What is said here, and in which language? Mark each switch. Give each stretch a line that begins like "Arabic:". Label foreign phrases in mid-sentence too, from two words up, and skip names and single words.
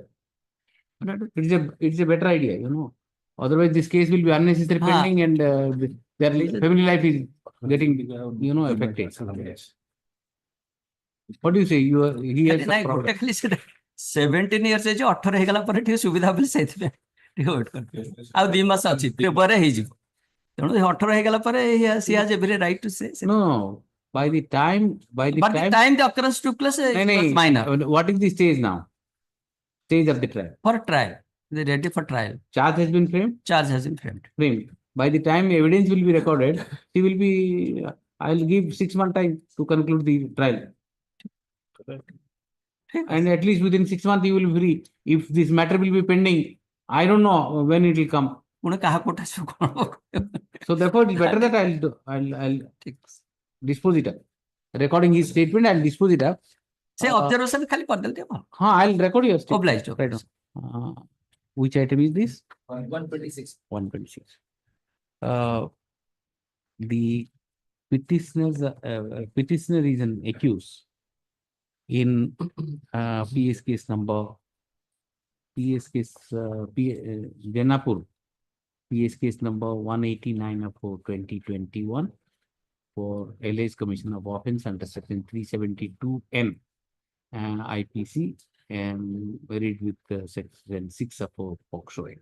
English: It's a better idea, Otherwise, this case will be unnecessary pending and their family life is getting, affected. What do you say? He has a problem. 17 years age 18
Odia: ହେଇଗଲା ପରେ ଟିକେ ସୁବିଧା ବୋଲି ସେଇଥିପାଇଁ ଟିକେ ୱେଟ୍ କରିବି ଆଉ 2 ମାସ ଅଛି ପରେ ହେଇଯିବ ତେଣୁ 18 ହେଇଗଲା ପରେ
English: he has every right to say no by the time the occurrence took place minor. What is the stage now? Stage of the trial. For trial. They are ready for trial. Charge has been framed? Charge has been framed. By the time evidence will be recorded, she will be I'll give 6 months time to conclude the trial. And at least within 6 months, you will be free. If this matter will be pending, I don't know when it will come. So therefore, it's better that I'll dispose it up. Recording his statement, I'll dispose it up. Say observation
Hindi: खाली कर देते हैं.
English: I'll record your statement. Obliged. Right now. Which item is this? 126. 126. The petitioner is an accused in PS case number Janapur, PS case number 189 of 2021 for alleged commission of offence under section 372N IPC and varied with section 6 of POCSO Act.